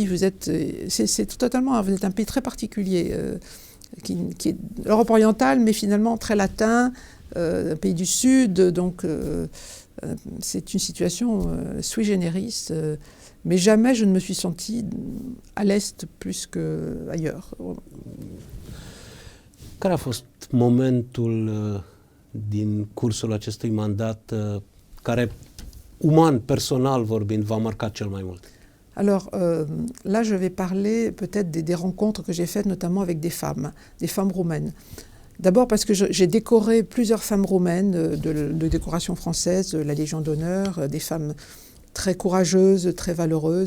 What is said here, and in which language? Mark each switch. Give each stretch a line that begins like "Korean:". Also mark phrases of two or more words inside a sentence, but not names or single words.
French: Vous êtes un pays très particulier, qui est l'Europe orientale, mais finalement très latin, un pays du Sud, donc c'est une situation
Latin: sui generis,
French: mais jamais je ne me suis sentie à l'Est plus qu'ailleurs.
Romanian: Care a fost momentul din cursul acestui mandat care, uman, personal vorbind, v-a marcat cel mai mult?
French: Alors là, je vais parler peut-être des rencontres que j'ai faites, notamment avec des femmes roumaines. D'abord parce que j'ai décoré plusieurs femmes roumaines de décoration française, de la Légion d'honneur, des femmes très courageuses, très valeureuses.